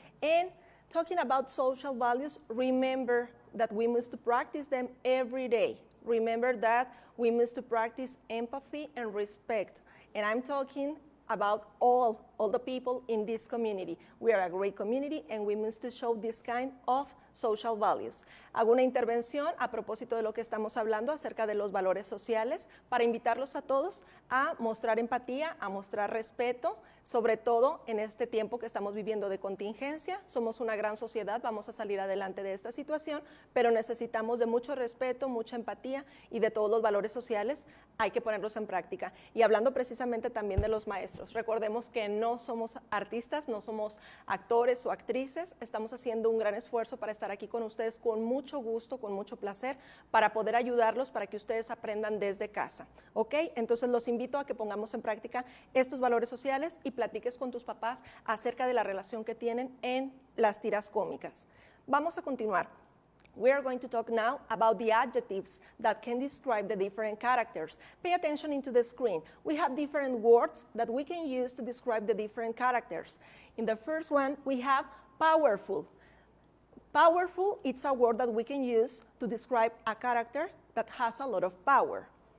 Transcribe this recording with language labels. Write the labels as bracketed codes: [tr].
[en] And talking about social values, remember that we must practice them every day. Remember that we must practice empathy and respect. And I'm talking about all the people in this community. We are a great community and we must show this kind of social values. [es] Hago una intervención a propósito de lo que estamos hablando acerca de los valores sociales para invitarlos a todos a mostrar empatía, a mostrar respeto, sobre todo en este tiempo que estamos viviendo de contingencia. Somos una gran sociedad, vamos a salir adelante de esta situación, pero necesitamos de mucho respeto, mucha empatía y de todos los valores sociales, hay que ponerlos en práctica. Y hablando precisamente también de los maestros, recordemos que no somos artistas, no somos actores o actrices, estamos haciendo un gran esfuerzo para estar aquí con ustedes con mucho gusto, con mucho placer, para poder ayudarlos, para que ustedes aprendan desde casa, ¿ok? Entonces los invito a que pongamos en práctica estos valores sociales y platiques con tus papás acerca de la relación que tienen en las tiras cómicas. Vamos a continuar. [en] We are going to talk now about the adjectives that can describe the different characters. Pay attention into the screen. We have different words that we can use to describe the different characters. In the first one, we have powerful. Powerful, it's a word that we can use to describe a character that has a lot of power.